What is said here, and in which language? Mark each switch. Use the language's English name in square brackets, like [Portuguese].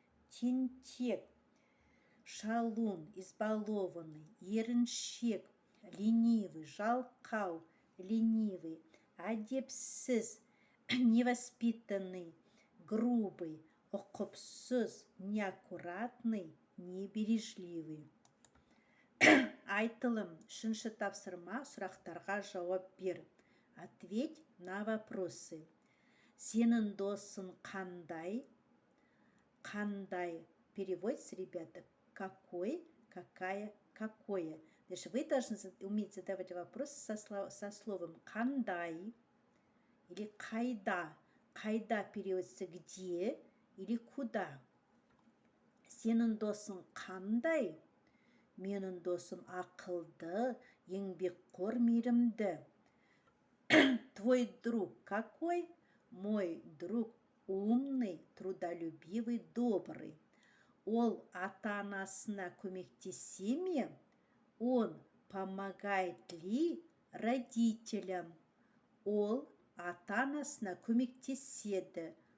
[Russian] Тентек, шалун, избалованный, еріншек, ленивый, жалқау, ленивый, әдепсіз, невоспитанный, грубый, ұқыпсыз, неаккуратный, небережливый. [Kazakh] Айтылым. Үшінші тапсырма, сұрақтарға жауап бер. [Russian] Ответь на вопросы. [Kazakh] Сенің досың қандай? Қандай. [Russian] Переводится, ребята, какой, какая, какое. Значит, вы должны уметь задавать вопросы со словом қандай или қайда. Қайда переводится где или куда. [Kazakh] Сенің досың қандай? Менің досым ақылды, еңбекқор, мейірімді. [Russian] Твой друг какой? Мой друг умный, трудолюбивый, добрый. [Kazakh] Ол ата-анасына көмектесе ме? [Russian] Он помогает ли родителям? [Kazakh] Ол ата-анасына көмектеседі.